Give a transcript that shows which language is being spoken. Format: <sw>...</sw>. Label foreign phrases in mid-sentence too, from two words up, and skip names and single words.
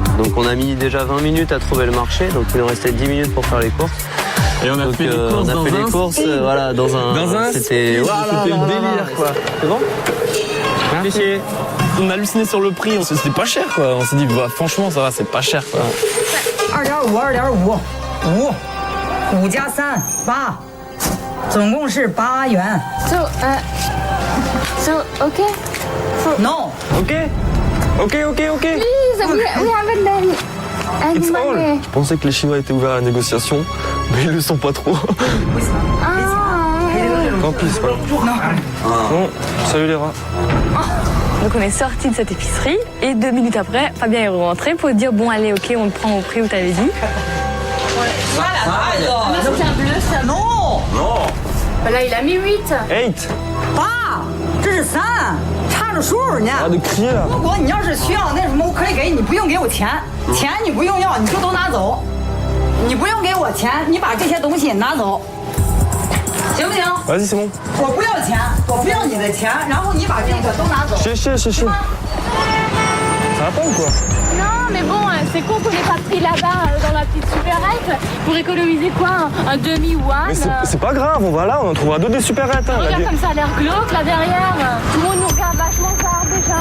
<fr>Donc on a mis déjà 20 minutes à trouver le marché, donc il nous restait 10 minutes pour faire les courses. Et on a fait les courses voilà, dans un... C'était le délire, quoi. C'est bon? Merci. On a halluciné sur le prix, c'était pas cher, quoi. On s'est dit, bah, franchement, ça va, c'est pas cher, quoi.</fr> <zh>2.5，5 加3 8，总共是8元。</zh> <en>So, okay? No. Okay. Please, we haven't done any money.</en> <fr>Je pensais que les Chinois étaient ouverts à la négociation, mais ils le sont pas trop. Tant pis, c'est pas grave. Bon, salut les rats. Donc on est sorti de cette épicerie et 2 minutes après, Fabien est rentré pour dire bon allez ok on le prend au prix où t'avais dit. C'est un bleu, ça.</fr> <en>No.</en> <fr>Bah là, il a mis 8. 8. 8，</fr> <zh>这是3，差着数呢。</zh> <fr>Arrête de crier là.</fr> <zh>如果你要是需要那什么，我可以给你，不用给我钱，钱你不用要，你就都拿走。你不用给我钱，你把这些东西拿走，行不行？</zh> <fr>Vas-y, c'est bon.</fr> <zh>我不要钱，我不要你的钱，然后你把这个都拿走。</zh> <fr>Chier. Ça va pas ou quoi? Non, mais bon, c'est con qu'on n'ait pas pris là-bas dans la petite supérette pour économiser quoi? Un demi-one. Mais c'est pas grave, on va là, on en trouvera d'autres des supérettes. Hein, regarde comme ça a l'air glauque là derrière. Tout le monde nous regarde vachement tard déjà.</fr>